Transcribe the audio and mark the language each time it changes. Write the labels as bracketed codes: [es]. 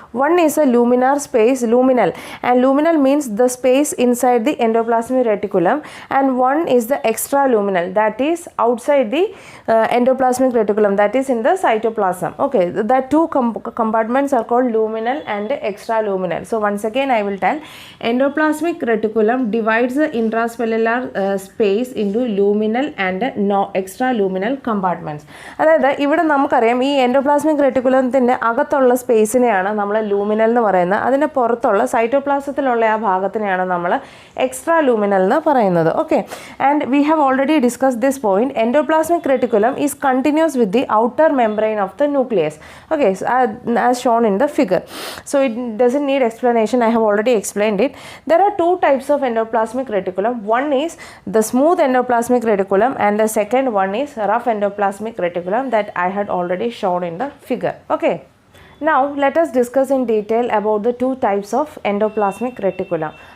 [en] One is a luminar space, luminal, and luminal means the space inside the endoplasmic reticulum, and one is the extraluminal, that is outside the endoplasmic reticulum, that is in the cytoplasm. Okay, that two compartments are called luminal and extraluminal. So once again I will tell, endoplasmic reticulum divides the intracellular space into luminal and extraluminal compartments. [ml] അതായത് ഇവിടെ നമുക്കറിയാം ഈ endoplasmic റെറ്റിക്കുലത്തിൻ്റെ അകത്തുള്ള സ്പേസിനെയാണ് നമ്മൾ ലൂമിനൽ എന്ന് പറയുന്നത്, അതിൻ്റെ പുറത്തുള്ള സൈറ്റോപ്ലാസത്തിലുള്ള ആ ഭാഗത്തിനെയാണ് നമ്മൾ എക്സ്ട്രാ ലൂമിനൽ എന്ന് പറയുന്നത്. [en] Okay, and we have already discuss this point. Endoplasmic reticulum is continuous with the outer membrane of the nucleus. Okay, as shown in the figure. So it doesn't need explanation, I have already explained it. There are two types of endoplasmic reticulum. One is the smooth endoplasmic reticulum and the second one is rough endoplasmic reticulum that I had already shown in the figure. Okay, now let us discuss in detail about the two types of endoplasmic reticulum.